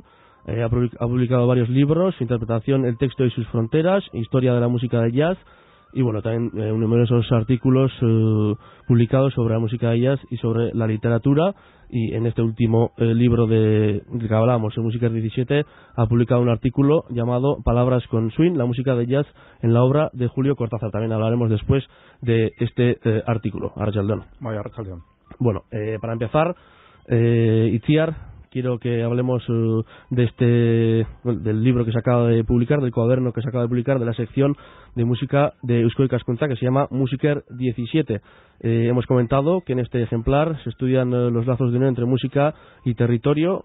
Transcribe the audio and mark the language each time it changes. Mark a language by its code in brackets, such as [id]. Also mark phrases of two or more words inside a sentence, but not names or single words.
[es] Ha publicado varios libros, Interpretación, el texto y sus fronteras, Historia de la música del jazz, y bueno, también numerosos artículos publicados sobre la música de jazz y sobre la literatura. Y en este último libro del que hablamos, en Musiker 17, ha publicado un artículo llamado Palabras con Swing, la música de jazz en la obra de Julio Cortázar. También hablaremos después de este artículo. [eu] Arratsaldeon. Arratsaldeon. [es] Bueno, para empezar, Itziar, quiero que hablemos del libro que se acaba de publicar, del cuaderno que se acaba de publicar, de la sección de música de Eusko Ikaskuntza, que se llama Musiker 17. Hemos comentado que en este ejemplar se estudian los lazos de unión entre música y territorio.